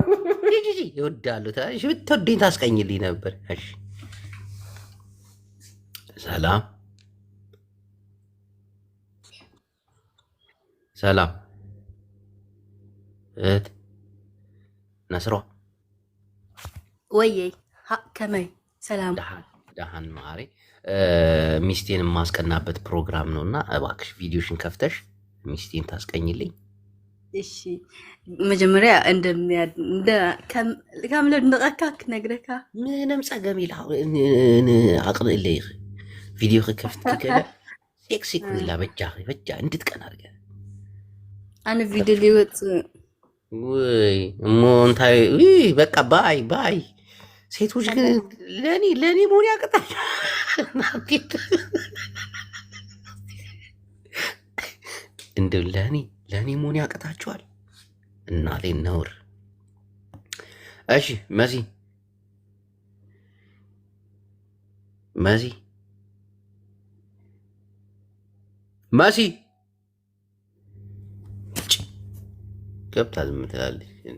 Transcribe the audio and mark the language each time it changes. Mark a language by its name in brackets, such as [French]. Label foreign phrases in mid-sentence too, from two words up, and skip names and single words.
[Amharic] ይወዳለሁ። ታዲያ ብትወደኝ ታስቀኝልኝ ነበር። እሺ ሰላም እህት ነስሯ [Tigrinya] ወይዬ ከመይ ሰላም [Amharic] ደሃን ማሬ ሚስቴን የማስቀናበት ፕሮግራም ነው እና እባክሽ ቪዲዮሽን ከፍተሽ ሚስቴን ታስቀኝልኝ። [Tigrinya] እሺ መጀመሪያ ከምለ ንቐካ ክነግረካ ምንም ፀገም ኢላ ዓቕሊ ኢለይ ቪድዮ ክከፍት ከለ ሴክሲ ኩላ በጃ [Amharic] እንድትቀና አድርገ [Tigrinya] ኣነ ቪድዮ ሊወፅእ ወይ እሞ እንታይ [Amharic] በቃ ባይ ሴቶች ግን ለእኔ መሆን ያቅጣል። እንደው ለእኔ መሆን ያቅታችኋል። እናቴን ነውር። እሺ መሲ ገብታ ዝም ትላለች።